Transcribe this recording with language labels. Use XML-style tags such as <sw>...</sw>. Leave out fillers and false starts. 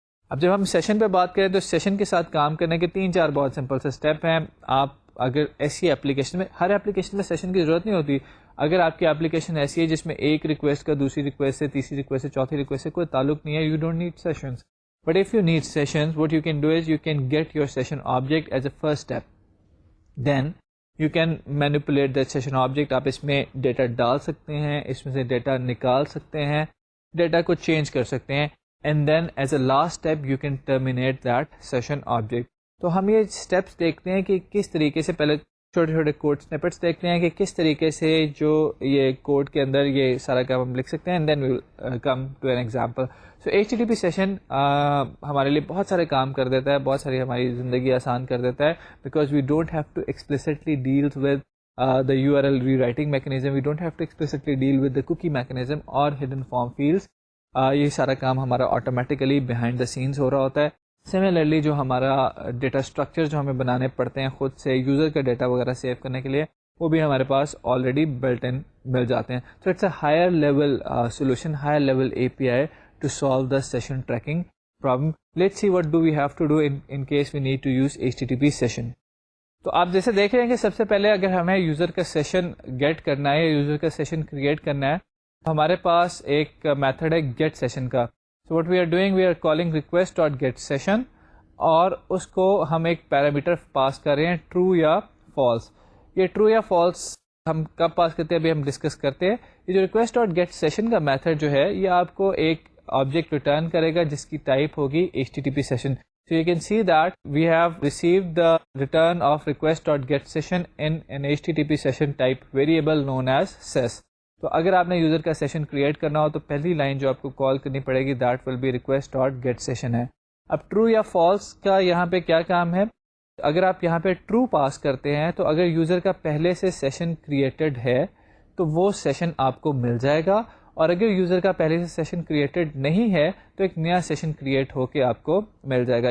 <ur>اب جب ہم سیشن پہ بات کریں تو سیشن کے ساتھ کام کرنے کے 3-4 بہت سمپل سے اسٹیپ ہیں. آپ اگر ایسی اپلیکیشن میں، ہر اپلیکیشن میں سیشن کی ضرورت نہیں ہوتی. اگر آپ کی اپلیکیشن ایسی ہے جس میں ایک ریکویسٹ کا دوسری ریکویسٹ سے، تیسری ریکویسٹ سے، چوتھی ریکویسٹ سے کوئی تعلق نہیں ہے،</ur> <en>You don't need sessions. But if you need sessions, what you can do is you can get your session object as a first step. Then you can manipulate that session object.</en> <ur>آپ اس میں data ڈال سکتے ہیں، اس میں سے data نکال سکتے ہیں، ڈیٹا کو چینج کر سکتے ہیں.</ur> <en>And then as a last step you can terminate that session object.</en> <ur>تو ہم یہ اسٹیپس دیکھتے ہیں کہ کس طریقے سے، پہلے چھوٹے چھوٹے کوڈ سنیپٹس دیکھتے ہیں کہ کس طریقے سے جو یہ کوڈ کے اندر یہ سارا کام ہم لکھ سکتے ہیں.</ur> <en>And then we will come to an example.</en> <ur>So HTTP session ہمارے لیے بہت سارے کام کر دیتا ہے، بہت ساری ہماری زندگی آسان کر دیتا ہے.</ur> <en>Because we don't have to explicitly deal with the URL rewriting mechanism. We don't have to explicitly deal with the cookie mechanism or hidden form fields.</en> <ur>یہ سارا کام ہمارا آٹومیٹیکلی</ur> <en>behind the scenes</en> <ur>ہو رہا ہوتا ہے. سملرلی جو ہمارا data structure جو ہمیں بنانے پڑتے ہیں خود سے یوزر کا ڈیٹا وغیرہ سیو کرنے کے لیے، وہ بھی ہمارے پاس آلریڈی بلٹ ان مل جاتے ہیں.</ur> <en>تو it's a higher level solution, higher level API to solve the session tracking problem. Let's see what do we have to do in case we need to use HTTP session.</en> <ur>تو آپ جیسے دیکھ رہے ہیں کہ سب سے پہلے اگر ہمیں یوزر کا سیشن گیٹ کرنا ہے یا یوزر کا سیشن کریٹ کرنا ہے، ہمارے پاس ایک میتھڈ ہے گیٹ سیشن کا.</ur> <en>so what we are doing, we are calling request dot get session,</en> <ur>اور اس کو ہم ایک پیرامیٹر پاس کر رہے ہیں ٹرو یا فالس. یہ ٹرو یا فالس ہم کب پاس کرتے ہیں ابھی ہم ڈسکس کرتے ہیں. یہ جو ریکویسٹ ڈاٹ گیٹ سیشن کا میتھڈ جو ہے یہ آپ کو ایک آبجیکٹ ریٹرن کرے گا جس کی ٹائپ ہوگی HTTP session.</ur> <en>So you can see that we have received the return of request.getSession in an HTTP session type variable known as ses.</en> <ur>تو اگر آپ نے یوزر کا سیشن کریٹ کرنا ہو تو پہلی لائن جو آپ کو کال کرنی پڑے گی</ur> <en>that will be</en> <ur>request.getSession ہے. اب ٹرو یا فالس کا یہاں پہ کیا کام ہے؟ اگر آپ یہاں پہ ٹرو پاس کرتے ہیں تو اگر یوزر کا پہلے سے سیشن کریٹڈ ہے تو وہ سیشن آپ کو مل جائے گا, اور اگر یوزر کا پہلے سے سیشن کریٹڈ نہیں ہے تو ایک نیا سیشن کریٹ ہو کے آپ کو مل جائے گا.</ur>